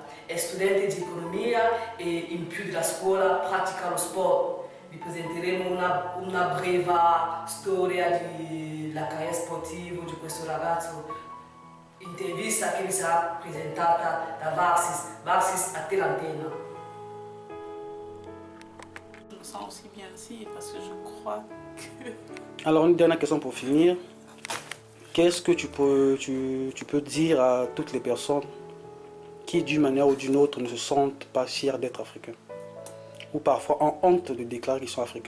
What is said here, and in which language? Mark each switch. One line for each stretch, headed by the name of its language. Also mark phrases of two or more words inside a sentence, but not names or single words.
Italian: È studente di economia e in più della scuola pratica lo sport. Vi presenteremo una breve storia della carriera sportiva di questo ragazzo. Intervista che vi sarà presentata da Varsis a te l'antenne.
French: Je me sens aussi bien ici parce que je crois que... Alors, une dernière question pour finir. Qu'est-ce que tu peux dire à toutes les personnes qui, d'une manière ou d'une autre, ne se sentent pas fiers d'être africains, ou parfois ont honte de déclarer qu'ils sont africains?